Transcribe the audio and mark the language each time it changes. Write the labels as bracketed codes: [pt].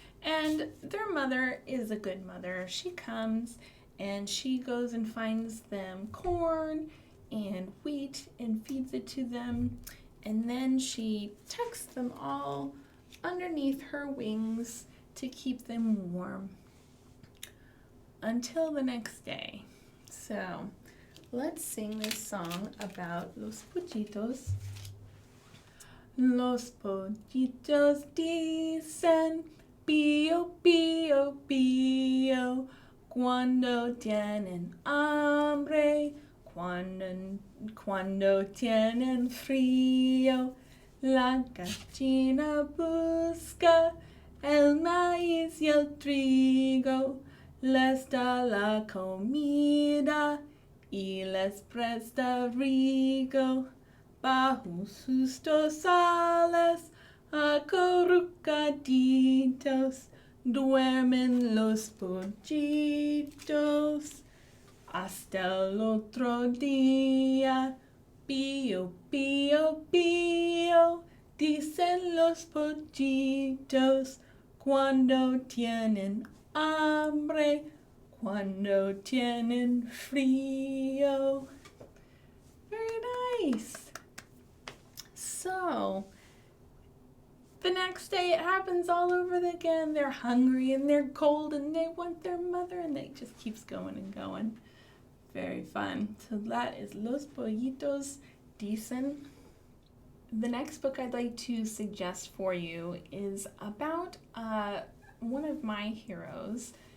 [en] And their mother is a good mother. She comes and she goes and finds them corn and wheat and feeds it to them, and then she tucks them all underneath her wings to keep them warm until the next day. So let's sing this song about los pollitos. [es] Los pollitos dicen pío, pío, pío, cuando tienen hambre, cuando tienen frío. La gallina busca el maíz y el trigo, les da la comida y les presta abrigo. Bajo sus dos alas, acurrucaditos, duermen los pollitos. Hasta el otro día, pío, pío, pío, dicen los pollitos, cuando tienen hambre, cuando tienen frío. [en] Very nice. So, the next day it happens all over again. They're hungry and they're cold and they want their mother, and it just keeps going and going. Very fun. So that is Los Pollitos Dicen. The next book I'd like to suggest for you is about one of my heroes.